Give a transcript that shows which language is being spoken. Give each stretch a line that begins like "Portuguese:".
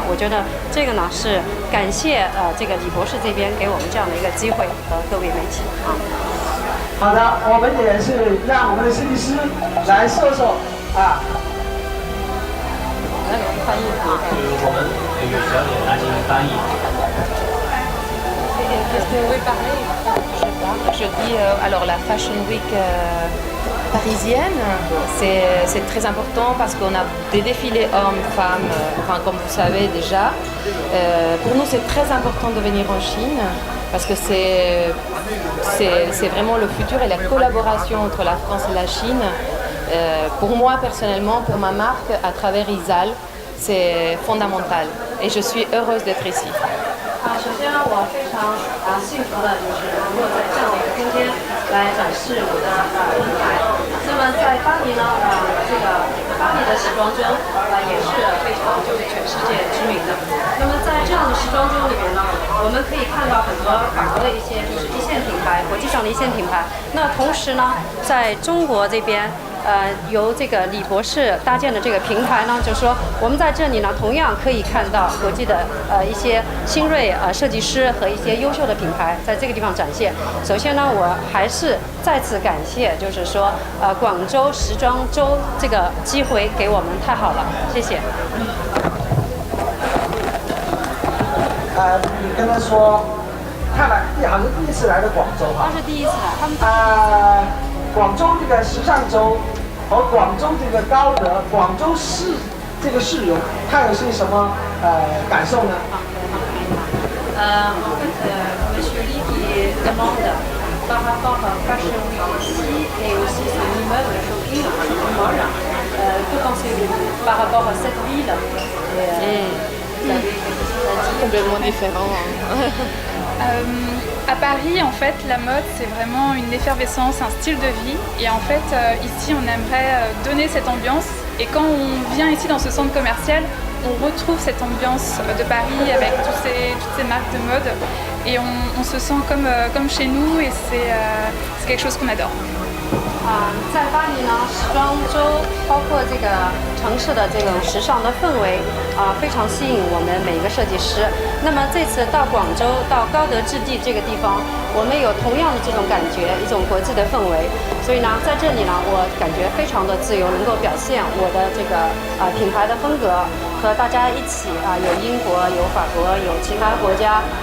Chinese: 我觉得这个呢是感谢这个李博士这边给我们这样的一个机会和各位媒体好的，我们也是让我们的设计师来说说翻译我们给予小姐来进行翻译。
French: Je dis alors la Fashion Week parisienne, c'est très important parce qu'on a des défilés hommes, femmes, comme vous savez déjà. Pour nous, c'est très important de venir en Chine parce que c'est vraiment le futur et la collaboration entre la France et la Chine. Pour moi, personnellement, pour ma marque, à travers Isal, c'est fondamental et je suis heureuse d'être ici.
Chinese: 首先呢，我非常幸福的就是能够在这样的一个空间来展示我的品牌。那么在巴黎呢，这个巴黎的时装周也是非常就是全世界知名的。那么在这样的时装周里面呢，我们可以看到很多法国的一些就是一线品牌，国际上的一线品牌。那同时呢，在中国这边。由这个李博士搭建的这个平台呢，就是说我们在这里呢，同样可以看到国际的一些新锐设计师和一些优秀的品牌在这个地方展现。首先呢，我还是再次感谢，就是说广州时装周这个机会给我们太好了，谢谢。你跟他说，看来好像第一次来的广州他是第一次来，他们广州这个时尚周和广州这个高德广州市这个市容，它有些什么感受呢
French: ？Monsieur Li qui demande par rapport à Fashion Week ici et aussi son immeuble shopping, shopping mall, que pensez-vous par rapport à cette ville Complètement différent. À Paris, en fait, la mode, c'est vraiment une effervescence, un style de vie. Et en fait, ici, on aimerait donner cette ambiance. Et quand on vient ici dans ce centre commercial, on retrouve cette ambiance de Paris avec toutes ces marques de mode. Et on se sent comme chez nous et c'est quelque chose qu'on adore.
Chinese: 在巴黎呢，时装周包括这个城市的这种时尚的氛围非常吸引我们每一个设计师。那么这次到广州到高德置地这个地方，我们有同样的这种感觉，一种国际的氛围。所以呢，在这里呢，我感觉非常的自由，能够表现我的这个品牌的风格，和大家一起有英国，有法国，有其他国家。